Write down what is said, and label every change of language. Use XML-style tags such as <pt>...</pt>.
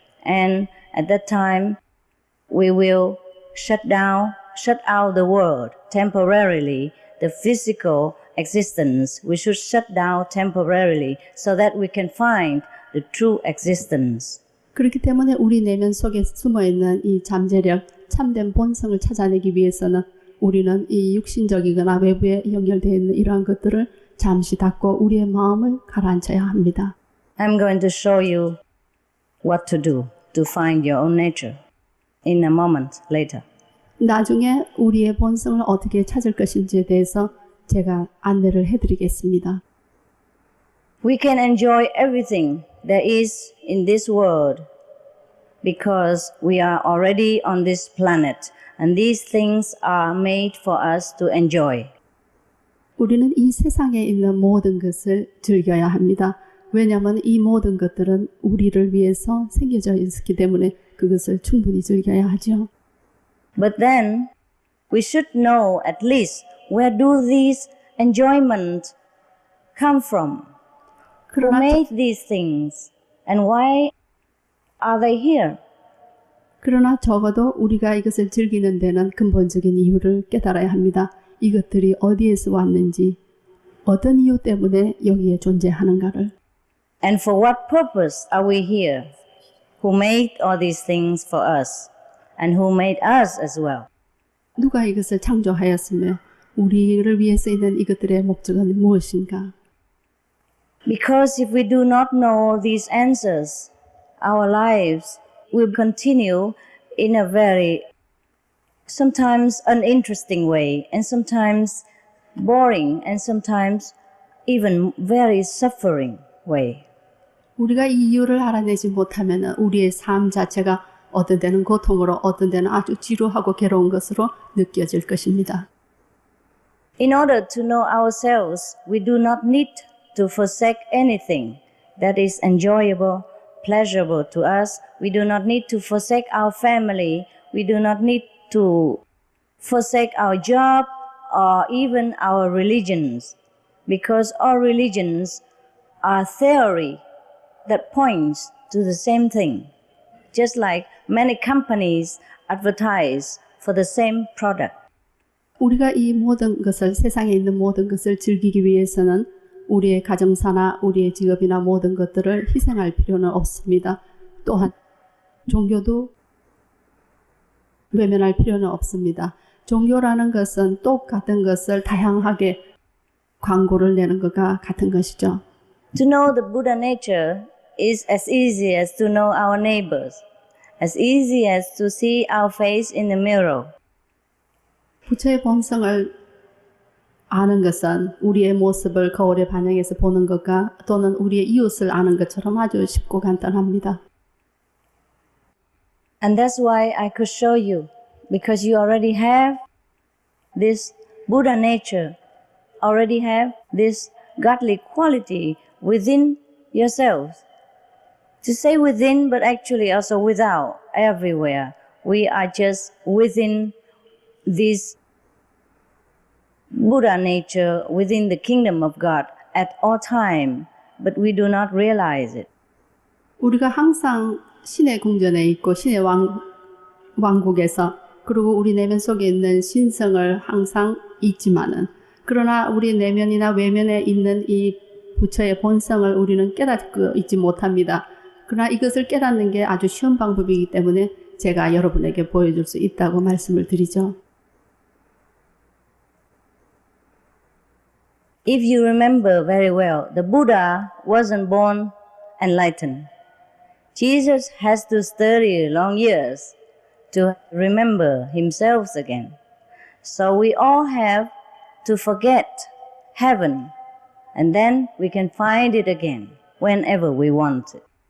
<en>And at that time, we will shut out the world temporarily, the physical existence. We should shut down temporarily so that we can find the true existence.</en> <ko>그렇기 때문에 우리 내면 속에 숨어있는 이 잠재력, 참된 본성을 찾아내기 위해서는 우리는 이 육신적이거나 외부에 연결되어 있는 이러한 것들을 잠시 닫고 우리의 마음을 가라앉혀야 합니다.</ko> <en>I'm going to show you what to do to find your own nature in a moment later.</en> <ko>나중에 우리의 본성을 어떻게 찾을 것인지에 대해서 제가 안내를 해드리겠습니다.</ko> <en>We can enjoy everything there is in this world because we are already on this planet and these things are made for us to enjoy.</en> <ko>우리는 이 세상에 있는 모든 것을 즐겨야 합니다. 왜냐하면 이 모든 것들은 우리를 위해서 생겨져 있기 때문에 그것을 충분히 즐겨야 하죠.</ko> <en>But then we should know at least where do these enjoyment come from? Who made these things and why are they here?</en> <ko>그러나 적어도 우리가 이것을 즐기는 데는 근본적인 이유를 깨달아야 합니다. 이것들이 어디에서 왔는지, 어떤 이유 때문에 여기에 존재하는가를.</ko> <en>And for what purpose are we here? Who made all these things for us? And who made us as well?</en> <ko>누가 이것을 창조하였으며 우리를 위해서 있는 이것들의 목적은 무엇인가?</ko> <en>Because if we do not know these answers, our lives will continue in a very sometimes uninteresting way and sometimes boring and sometimes even very suffering way.</en> <ko>우리가 이 이유를 알아내지 못하면 우리의 삶 자체가 어떤 때는 고통으로 어떤 때는 아주 지루하고 괴로운 것으로 느껴질 것입니다.</ko> <en>In order to know ourselves, we do not need to forsake anything that is enjoyable, pleasurable to us. We do not need to forsake our family. We do not need to forsake our job or even our religions, because all religions are theory that points to the same thing. Just like many companies advertise for the same product.</en> <ko>우리가 이 모든 것을 세상에 있는 모든 것을 즐기기 위해서는 우리의 가정사나 우리의 직업이나 모든 것들을 희생할 필요는 없습니다. 또한 종교도 외면할 필요는 없습니다. 종교라는 것은 똑같은 것을 다양하게 광고를 내는 것과 같은 것이죠.</ko> <en>To know the Buddha nature is as easy as to know our neighbors, as easy as to see our face in the mirror.</en> <ko>부처의 본성을 아는 것은 우리의 모습을 거울에 반영해서 보는 것과 또는 우리의 이웃을 아는 것처럼 아주 쉽고 간단합니다.</ko> <en>And that's why I could show you, because you already have this Buddha nature, already have this godly quality within yourselves. To say within, but actually also without, everywhere. We are just within this Buddha nature, within the kingdom of God at all time, but we do not realize it.</en> <ko>우리가 항상 신의 궁전에 있고 신의 왕국에서 그리고 우리 내면 속에 있는 신성을 항상 잊지만은 그러나 우리 내면이나 외면에 있는 이 부처의 본성을 우리는 깨닫고 있지 못합니다. 그러나 이것을 깨닫는 게 아주 쉬운 방법이기 때문에 제가 여러분에게 보여줄 수 있다고 말씀을 드리죠.</ko> <en>If you remember very well, the Buddha wasn't born enlightened. Jesus has to study long years to remember himself again. So we all have to forget heaven, and then we can find it again whenever we want it.</en>